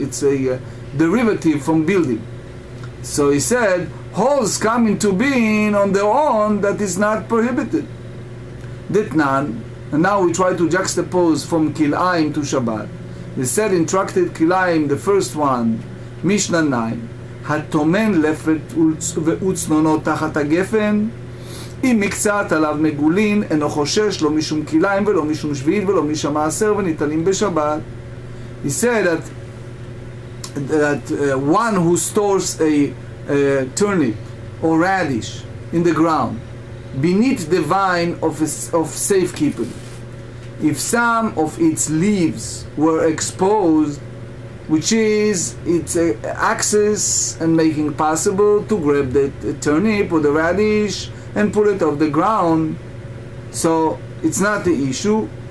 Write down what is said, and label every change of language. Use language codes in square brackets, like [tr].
[en] It's a derivative from building. So he said, holes come into being on their own, that is not prohibited. Ditnan, and now we try to juxtapose from Kilaim to Shabbat. They said in Tractate Kilaim, the first one, [he] משנה 9, הטומן לפת וצנונו תחת הגפן, אם מקצת עליו מגולין, אינו חושש, לא משום כליים ולא משום שביעית ולא משם מעשר וניטלים בשבת. [en] He said that one who stores a turnip or radish in the ground beneath the vine of safekeeping, if some of its leaves were exposed, which is its access and making possible to grab the turnip or the radish and pull it off the ground, so it's not the issue.